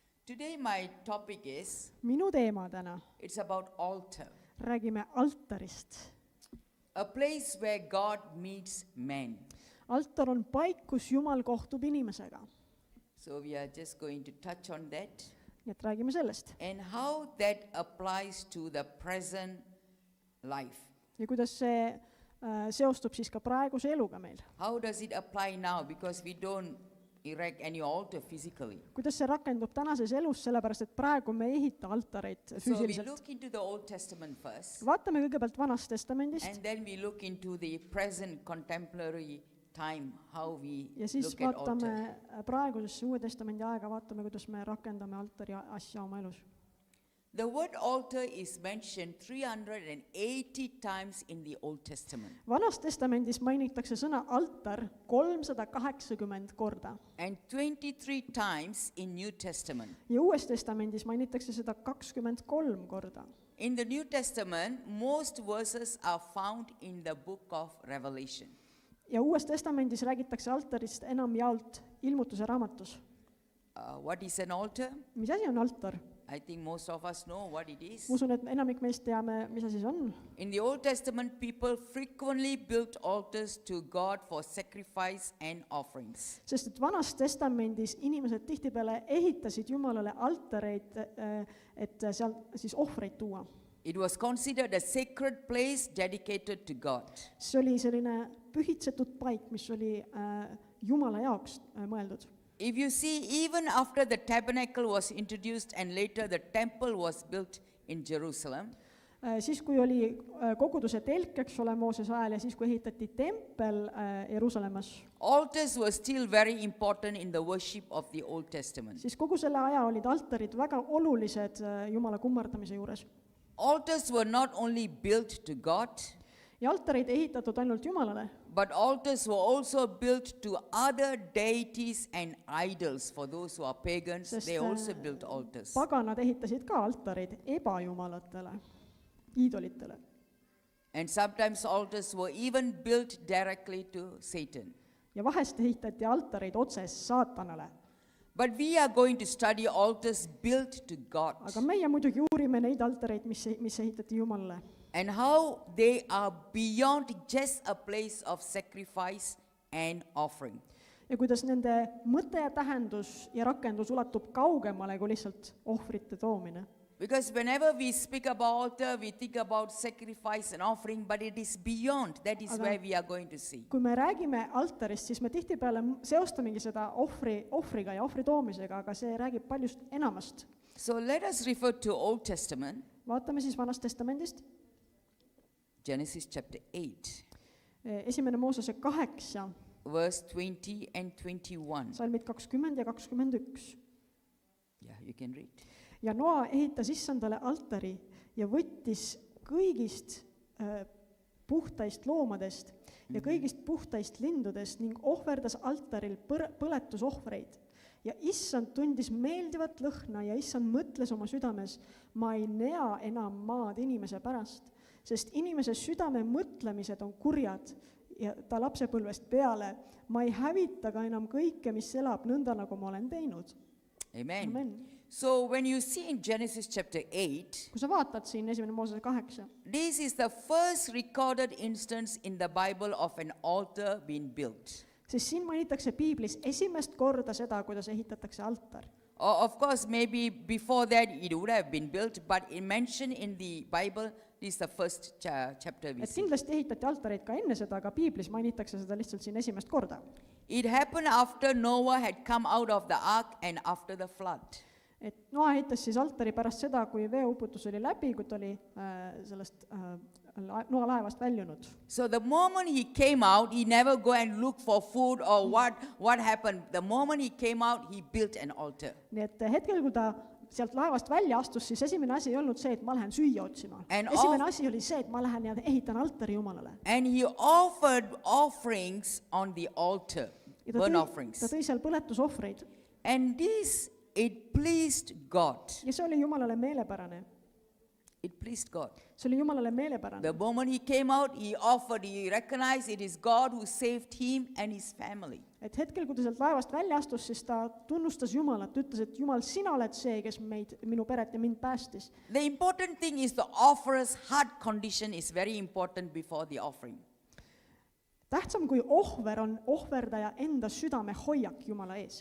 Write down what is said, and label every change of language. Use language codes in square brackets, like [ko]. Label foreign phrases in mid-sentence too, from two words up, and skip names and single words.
[en] Today my topic is, [et] minu teema täna, [en] it's about altar. [et] räägime altarist. [en] A place where God meets men. [et] Altar on paik, kus Jumal kohtub inimesega. [en] So we are just going to touch on that [et] Nii et räägime sellest. [en] and how that applies to the present life. [et] Ja kuidas see seostub siis ka praeguse eluga meil. [en] How does it apply now? Because we don't erect any altar physically. [et] Kuidas see rakendub tänases elus, sellepärast et praegu me ei ehita altareid [en] So we [et] füüsiliselt. [en] look into the Old Testament first, [et] Vaatame kõigepealt Vanast Testamendist [en] and then we look into the present contemporary time, how we [et] ja siis [en] look at [et] vaatame [en] altar. [et] praegusesse Uue Testamendi aega, vaatame, kuidas me rakendame altari asja oma elus. [en] The word altar is mentioned 380 times in the Old Testament. [et] Vanas Testamendis mainitakse sõna altar 380 korda [en] And 23 times in New Testament. [et] ja Uues Testamendis mainitakse seda 23 korda. [en] In the New Testament, most verses are found in the book of Revelation. [et] Ja Uues Testamendis räägitakse altarist enamjaolt Ilmutuse raamatus. [en] What is an altar? [et] Mis asi on altar? [en] I think most of us know what it is. [et] Ma usun, et enamik meist teame, mis asi see on. [en] In the Old Testament, people frequently built altars to God for sacrifice and offerings. [et] Sest et Vanas Testamendis inimesed tihtipeale ehitasid Jumalale altareid, et seal siis ohvreid tuua. [en] It was considered a sacred place dedicated to God. [et] See oli selline pühitsetud paik, mis oli Jumala jaoks mõeldud. [en] If you see, even after the tabernacle was introduced and later the temple was built in Jerusalem, [et] Siis kui oli koguduse telk, eks ole, Moosese ajal ja siis kui ehitati tempel Jeruusalemmas, [en] altars were still very important in the worship of the Old Testament. [et] siis kogu selle aja olid altarid väga olulised Jumala kummardamise juures. [en] Altars were not only built to God, [et] Ja altareid ei ehitatud ainult Jumalale, [en] but altars were also built to other deities and idols. For those who are pagans, [et] Sest, [en] they also built altars. [et] paganad ehitasid ka altareid ebajumalatele, iidolitele. [en] And sometimes altars were even built directly to Satan. [et] Ja vahest ehitati altareid otse saatanale. [en] But we are going to study altars built to God [et] Aga meie muidugi uurime neid altareid, mis ehitati Jumalale. [en] and how they are beyond just a place of sacrifice and offering. [et] Ja kuidas nende mõte ja tähendus ja rakendus ulatub kaugemale kui lihtsalt ohvrite toomine. [en] Because whenever we speak about altar, we think about sacrifice and offering, but it is beyond. That is [et] Aga- [en] where we are going to see. [et] Kui me räägime altarist, siis me tihtipeale seostamegi seda ohvriga ja ohvri toomisega, aga see räägib paljust enamast. [en] So let us refer to Old Testament, [et] Vaatame siis Vanast Testamendist. [en] Genesis chapter 8, [et] Esimene Moosese 8, [en] verse 20 and 21. [et] salmid 20 ja 21. [en] Yeah, you can read. [et] Ja Noa ehitas Issandale altari ja võttis kõigist puhtaist loomadest ja kõigist puhtaist lindudest ning ohverdas altaril põletusohvreid. Ja Issand tundis meeldivat lõhna ja Issand mõtles oma südames, ma ei nea enam maad inimese pärast, sest inimese südame mõtlemised on kurjad ja ta lapsepõlvest peale, ma ei hävita ka enam kõike, mis elab nõnda, nagu ma olen teinud. Amen. Amen. [en] So when you see in Genesis chapter 8, [et] Kui sa vaatad siin esimene Moosese 8, [en] this is the first recorded instance in the Bible of an altar being built. [et] siis siin mainitakse Piiblis esimest korda seda, kuidas ehitatakse altar. [en] Of course, maybe before that it would have been built, but it mentioned in the Bible, this is the first chapter we [et] Et [en] see. [et] kindlasti ehitati altareid ka enne seda, aga Piiblis mainitakse seda lihtsalt siin esimest korda. [en] It happened after Noah had come out of the ark and after the flood. [et] Et Noa ehitas siis altari pärast seda, kui veeuputus oli läbi, kui ta oli sellest Noa laevast väljunud. [en] So the moment he came out, he never go and look for food or what happened. The moment he came out, he built an altar. [et] Nii et hetkel, kui ta sealt laevast välja astus, siis esimene asi ei olnud see, et ma lähen süüa otsima. [en] And [et] Esimene asi oli see, et ma lähen ja ehitan altari Jumalale. [en] And he offered offerings on the altar, [et] Ja [en] burnt [et] ta [en] offerings. [et] tõi seal põletusohvreid. [en] And this, it pleased God. [et] Ja see oli Jumalale meelepärane. [en] It pleased God. [et] see oli Jumalale meelepärane. [en] The moment he came out, he offered, he recognized it is God who saved him and his family. [et] Et hetkel, kui ta sealt laevast välja astus, siis ta tunnustas Jumalat, ütles, et Jumal, sina oled see, kes minu peret ja mind päästis. [en] The important thing is the offerer's heart condition is very important before the offering. [et] Tähtsam kui ohver on ohverdaja enda südame hoiak Jumala ees.